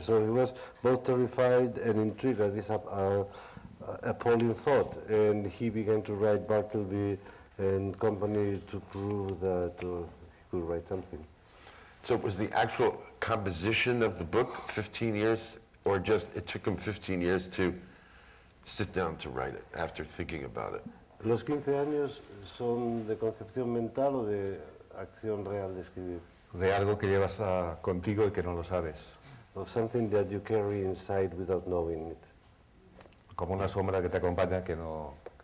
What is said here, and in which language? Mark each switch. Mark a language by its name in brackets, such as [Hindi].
[English] So he was both terrified and intrigued at this appalling thought, and he began to write Bartleby and Company to prove that he could write something. So it was the actual composition of the book, 15 years, or just it took him 15 years to sit down to write it after thinking about it? [Spanish] ¿Los 15 años son de concepción mental o de acción real de escribir? De algo que llevas contigo y que no lo sabes, [English] Of something that you carry inside without knowing it, [Spanish] como una sombra que te acompaña que no,